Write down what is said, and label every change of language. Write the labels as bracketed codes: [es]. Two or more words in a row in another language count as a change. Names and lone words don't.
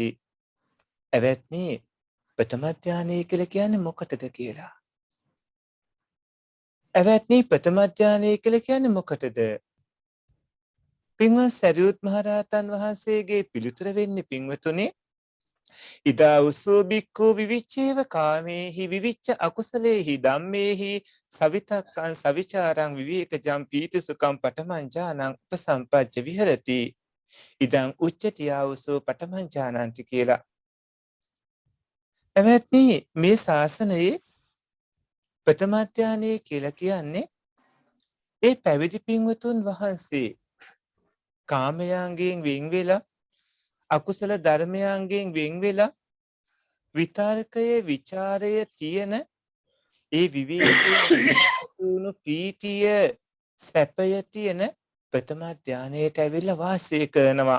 [si] එවත්නි ප්‍රථම ඥානය කියලා කියන්නේ මොකටද කියලා. එවත්නි ප්‍රථම ඥානය කියලා කියන්නේ මොකටද? පින්වත් සරියුත් මහරහතන් වහන්සේගේ පිළිතුර වෙන්නේ පින්වතුනි, [pi] ඉදා උසෝ බික්ඛු විවිච්ඡේව කාමේහි විවිච්ඡ අකුසලේහි ධම්මේහි සවිතක්කං සවිචාරං විවේකජම් පීති සුඛං පඨමං ඥානං උපසම්පච්ච විහෙරති ඉදං උච්චති ආවසෝ පඨමං ඥානන්ති කියලා. [si] එවත්නි මේ ශාසනයේ ප්‍රථම ඥානය කියලා කියන්නේ ඒ පැවිදි පින්වතුන් වහන්සේ කාමයන්ගෙන් වෙන් වෙලා අකුසල ධර්මයන්ගෙන් වෙන් වෙලා විතර්කයේ ਵਿਚාරය තියෙන ඒ විවේකීන ප්‍රීතිය සැපය තියෙන ප්‍රථම ධානයට ඇවිල්ලා වාසය කරනවා.